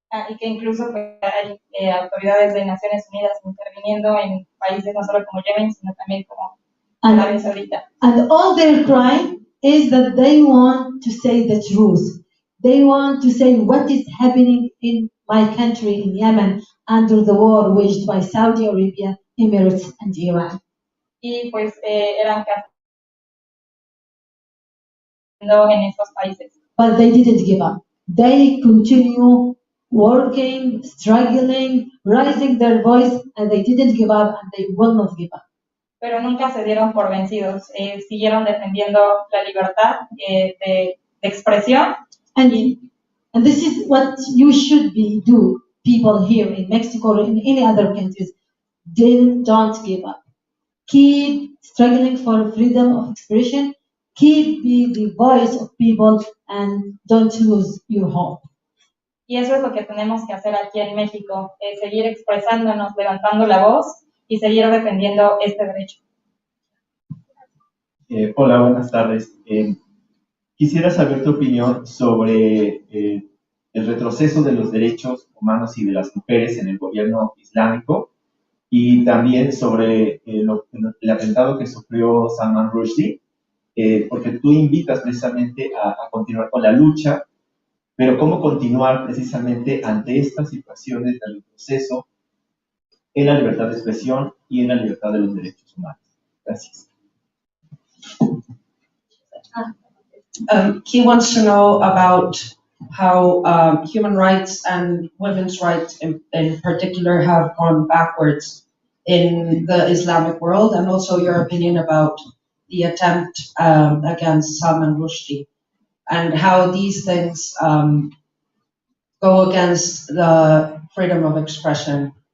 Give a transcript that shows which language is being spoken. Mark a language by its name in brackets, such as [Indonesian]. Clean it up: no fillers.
[Spanish] Y que incluso pues, hay autoridades de Naciones Unidas interviniendo en países no solo como Yemen, sino también como Arabia Saudita. [English] And all their crime is that they want to say the truth. They want to say what is happening in my country, in Yemen, under the war waged by Saudi Arabia, Emirates, and Iran. [Spanish] Y pues eran en estos países. [English] But they didn't give up. They continue working, struggling, raising their voice, and they didn't give up, and they will not give up. [Spanish] Pero nunca se dieron por vencidos. Siguieron defendiendo la libertad de expresión. [English] And this is what you should do, people here in Mexico or in any other countries. Don't give up. Keep struggling for freedom of expression. keep the voice of people and don't lose your hope. [Spanish] Y eso es lo que tenemos que hacer aquí en México, seguir expresándonos, levantando la voz y seguir defendiendo este derecho. Hola, buenas tardes. Quisiera saber tu opinión sobre el retroceso de los derechos humanos y de las mujeres en el gobierno islámico y también sobre el atentado que sufrió Salman Rushdie, porque tú invitas precisamente a continuar con la lucha, pero cómo continuar precisamente ante estas situaciones de retroceso en la libertad de expresión y en la libertad de los derechos humanos. Gracias. [English] He wants to know about how human rights and women's rights in particular have gone backwards in the Islamic world, and also your opinion about the attempt against Salman Rushdie, and how these things go against the freedom of expression.